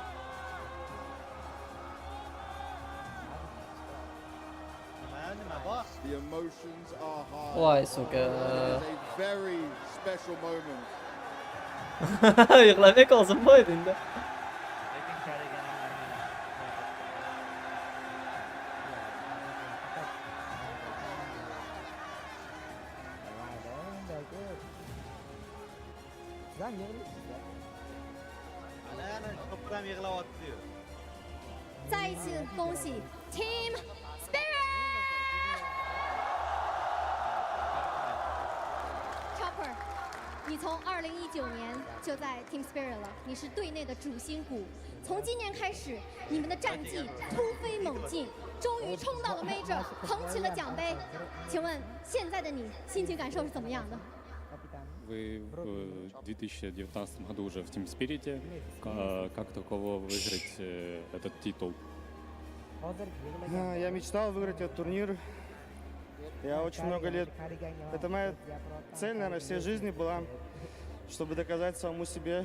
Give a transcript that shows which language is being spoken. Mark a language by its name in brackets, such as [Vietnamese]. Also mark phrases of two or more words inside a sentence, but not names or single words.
[English] Boss. The emotions are high. [Uzbek] Vay soka. [English] It is a very special moment. [Uzbek] Yig'lamay qolsin qo'ydi endi. Sizam yig'laysiz-da. Ana to'pram yig'layapti diyor. [Chinese] 再一次恭喜 Team Spirit。Chopper，你从2019年就在 Team Spirit 了，你是队内的主心骨。从今年开始，你们的战绩突飞猛进，终于冲到了 Major， 捧起了奖杯。请问现在的你心情感受是怎么样的？ [Russian] Вы в 2019 году уже в Team Spirit. Как таково выиграть этот титул? Я мечтал выиграть этот турнир. Я очень много лет... Это моя цель, наверное, всей жизни была, чтобы доказать самому себе.